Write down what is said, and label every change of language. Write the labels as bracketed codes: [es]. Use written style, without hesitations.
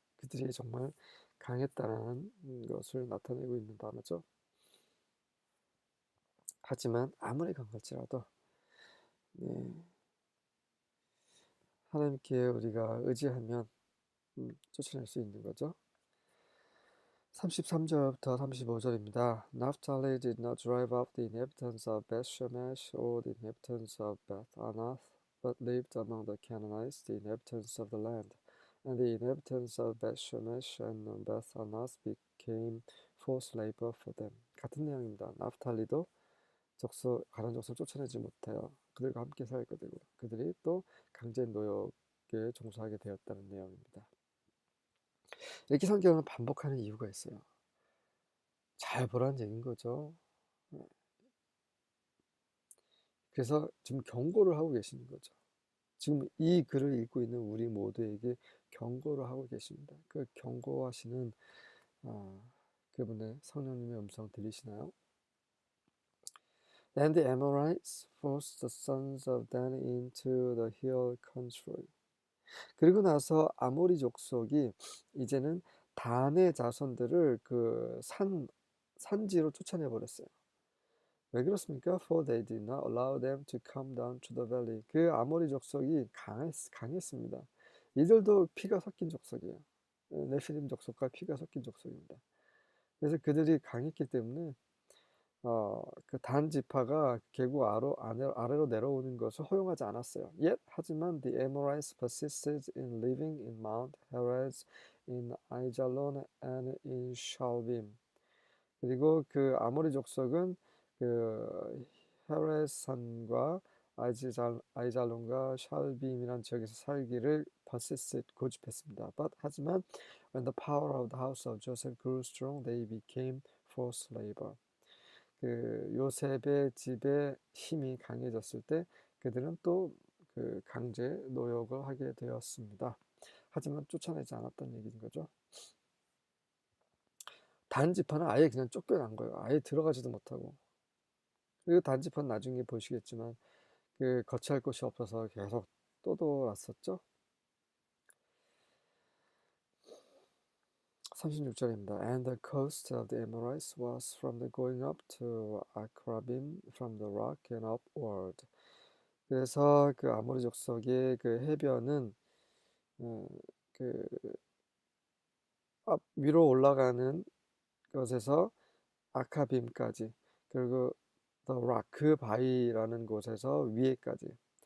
[ko] 그들이 정말 강했다는 것을 나타내고 있는 단어죠. 하지만 아무리 강할지라도 하나님께 우리가 의지하면 쫓아낼 수 있는 거죠. 33절부터 35절입니다. [en] Naphtali did not drive out the inhabitants of Beth-Shemesh or the inhabitants of Beth-Anath, but lived among the Canaanites, the inhabitants of the land. And the inhabitants of Beth-Shemesh and Beth-Anath became forced labor for them. [ko] 같은 내용입니다. 나프탈리도 가나안 족속을 쫓아내지 못하여 그들과 함께 살게 되고 그들이 또 강제 노역에 종사하게 되었다는 내용입니다. 이렇게 성경을 반복하는 이유가 있어요. 잘 보라는 얘기인 거죠. 그래서 지금 경고를 하고 계시는 거죠. 지금 이 글을 읽고 있는 우리 모두에게 경고를 하고 계십니다. 그 경고하시는 그분의 성령님의 음성 들리시나요? [en] And the Amorites forced the sons of Dan into the hill country. [ko] 그리고 나서 아모리 족속이 이제는 단의 자손들을 그 산지로 쫓아내 버렸어요. 왜 그렇습니까? [en] For they did not allow them to come down to the valley. [ko] 그 아모리 족속이 강했습니다. 이들도 피가 섞인 족속이에요. 네피림 족속과 피가 섞인 족속입니다. 그래서 그들이 강했기 때문에 그 단 지파가 계곡 아래로 내려오는 것을 허용하지 않았어요. [en] Yet, 하지만 the Amorites persisted in living in Mount Heres, in Aijalon, and in Shalbim. [ko] 그리고 그 아모리 족속은 그 헤레산과 아이잘론과 샬빔이라는 지역에서 살기를 persisted 고집했습니다. [en] 하지만 when the power of the house of Joseph grew strong, they became forced labor. [ko] 그 요셉의 집의 힘이 강해졌을 때 그들은 또 그 강제 노역을 하게 되었습니다. 하지만 쫓아내지 않았던 얘기인 거죠. 단지파는 아예 그냥 쫓겨난 거예요. 아예 들어가지도 못하고. 그리고 단지파는 나중에 보시겠지만 그 거처할 곳이 없어서 계속 떠돌았었죠. 36절입니다. [en] And the coast of the Amorites was from the going up to Akrabim, from the rock and upward. [ko] 그래서 그 아모리 족속의 그 해변은 그 위로 올라가는 것에서 아카빔까지, 그리고 [en] the rock, [ko] 그 바위라는 곳에서 위에까지.